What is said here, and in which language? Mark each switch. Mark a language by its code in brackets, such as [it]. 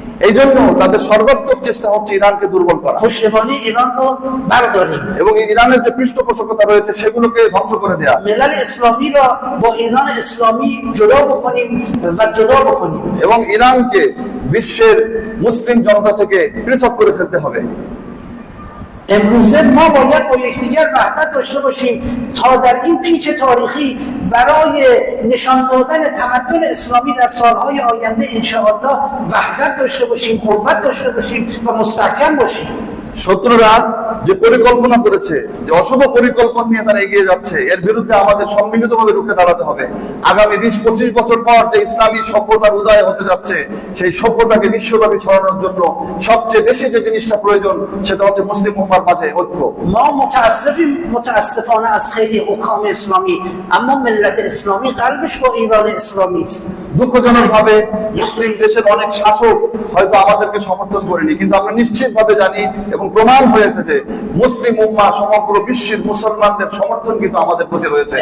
[bn] এই জন্য তাদের সর্বাত্মক চেষ্টা হচ্ছে ইরানকে দুর্বল করা [fa] پشتیبانی ایران رو برداریم. [bn] এবং ইরানের যে পৃষ্ঠপোষকতা রয়েছে সেগুলোকে ধ্বংস করে দেওয়া [fa] ملل اسلامی را با ایران اسلامی جدا بکنیم و جدا بکنیم. [bn] এবং ইরানকে বিশ্বের মুসলিম জনতা থেকে পৃথক করে ফেলতে হবে। [fa] امروزه ما باید با یکدیگر وحدت داشته باشیم تا در این پیچ تاریخی برای نشان دادن تمدن اسلامی در سالهای آینده انشاءالله وحدت داشته باشیم، قوت داشته باشیم و مستحکم باشیم. [bn] শত্রুরা যে পরিকল্পনা করেছে, যে অশুভ পরিকল্পনা নিয়ে তারা এগিয়ে যাচ্ছে, এর বিরুদ্ধে আমাদের সম্মিলিতভাবে রুখে দাঁড়াতে হবে। আগামী 20-25 বছর পর যে ইসলামী সভ্যতার উদয় হতে যাচ্ছে, সেই সভ্যতাকে বিশ্বব্যাপী ছড়ানোর জন্য সবচেয়ে বেশি যে জিনিসটা প্রয়োজন সেটা হচ্ছে মুসলিম উম্মার মাঝে ঐক্য। [fa] ما متاسفانه از خیلی حکام اسلامی، اما ملت اسلامی قلبش با ایران اسلامی است. [bn] দুঃখজনকভাবে মুসলিম দেশের অনেক শাসক হয়তো আমাদেরকে সমর্থন করেনি, কিন্তু আমরা নিশ্চিতভাবে জানি এবং প্রমাণ হয়েছে যে মুসলিম উম্মাহ সমগ্র বিশ্বের মুসলমানদের সমর্থন কিন্তু আমাদের প্রতি রয়েছে।